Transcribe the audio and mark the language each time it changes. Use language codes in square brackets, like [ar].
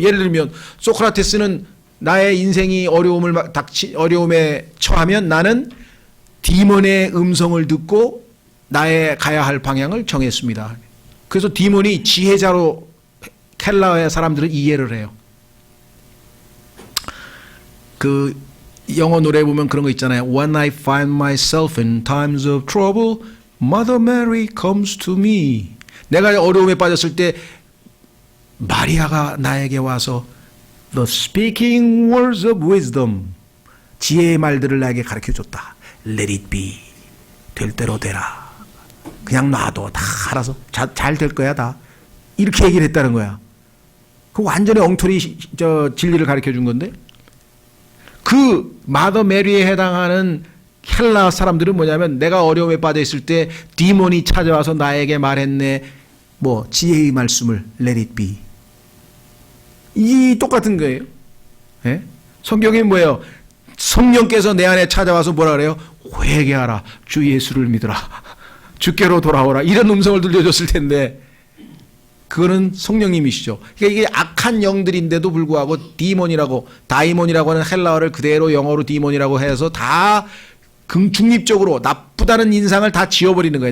[ko] 예를 들면 소크라테스는 나의 인생이 어려움에 처하면 나는 디몬의 음성을 듣고 나의 가야 할 방향을 정했습니다. 그래서 디몬이 지혜자로 헬라의 사람들은 이해를 해요. 그 영어 노래 보면 그런 거 있잖아요. [en] When I find myself in times of trouble, Mother Mary comes to me. [ko] 내가 어려움에 빠졌을 때 마리아가 나에게 와서 [en] The speaking words of wisdom, [ko] 지혜의 말들을 나에게 가르쳐줬다. [en] Let it be. [ko] 될 대로 되라. 그냥 놔둬. 다 알아서 잘 될 거야 다. 이렇게 얘기를 했다는 거야. 그 완전히 엉터리 진리를 가르쳐준 건데 그 마더 메리에 해당하는 헬라 사람들은 뭐냐면 내가 어려움에 빠져 있을 때 디몬이 찾아와서 나에게 말했네. 지혜의 말씀을 [en] Let it be. [ko] 이 똑같은 거예요. 예? 성경에 뭐예요? 성령께서 내 안에 찾아와서 뭐라 그래요? 회개하라. 주 예수를 믿으라. 주께로 돌아오라. 이런 음성을 들려줬을 텐데 그거는 성령님이시죠. 그러니까 이게 악한 영들인데도 불구하고 다이몬이라고 하는 헬라어를 그대로 영어로 디몬이라고 해서 다 중립적으로 나쁘다는 인상을 다 지워버리는 거예요.